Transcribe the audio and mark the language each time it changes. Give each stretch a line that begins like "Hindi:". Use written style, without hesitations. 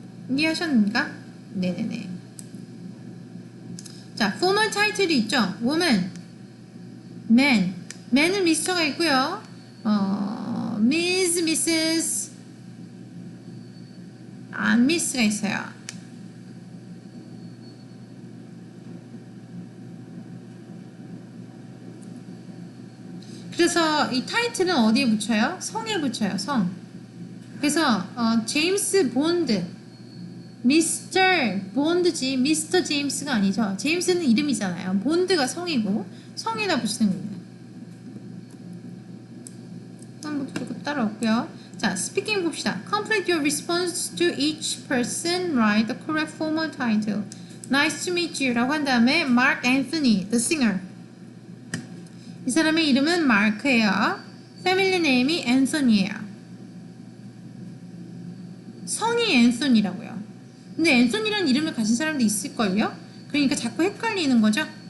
Korean: 이해하셨습니까? 네네네. 자, formal 타이틀이 있죠.
English: woman, man.
Korean: man은 미스터가 있고요.
English: Miss, Mrs, Miss
Korean: 가 있어요. 그래서 이 타이틀은 어디에 붙여요? 성에 붙여요. 성. 그래서 제임스 본드, 미스터 본드지 미스터 제임스가 아니죠. 제임스는 이름이잖아요. 본드가 성이고 성에다 붙이는 거예요. 한번 두고 따라올게요. 자, 스피킹 봅시다.
English: Complete your response to each person. Write the correct formal title. Nice to meet you
Korean: 라고 한 다음에
English: Mark Anthony, the singer.
Korean: 이 사람의 이름은 마크예요. 패밀리 네임이 앤서니예요. 성이 앤서니라고요. 근데 앤서니라는 이름을 가진 사람도 있을걸요? 그러니까 자꾸 헷갈리는 거죠.